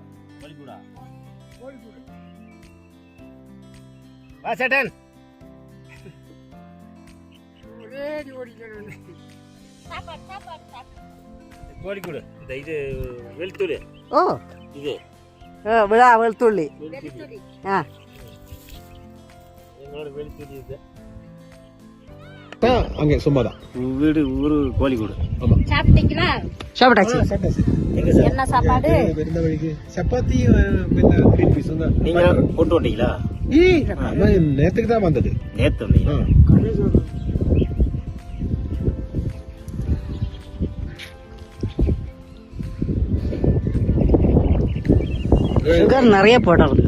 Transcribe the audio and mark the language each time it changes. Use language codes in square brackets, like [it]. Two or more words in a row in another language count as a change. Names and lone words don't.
[ml] ചേട്ടൻ കോഴിക്കോട്. ഇത് വെളുത്തുള്ളി. ഓ, ഇത് വെളുത്തുള്ളി. ആ, ഞങ്ങളോട് വെളുത്തുള്ളി. ഇത് [ta] அங்க சும்மாதான் வீடு ஊரு கோழிக்கோடு. சாப்பிட்டீங்களா? சாப்பிட்டாச்சு. என்ன சாப்பாடு? [ml] വരുന്ന വഴിക്ക് ചപ്പാത്തി പിന്നെ [en] green peas [ta] நீங்க கொண்டு வந்தீங்களா? நேத்துக்கு தான் வந்தது. நேத்து வந்தீங்க. சுகர் நிறைய போடுறது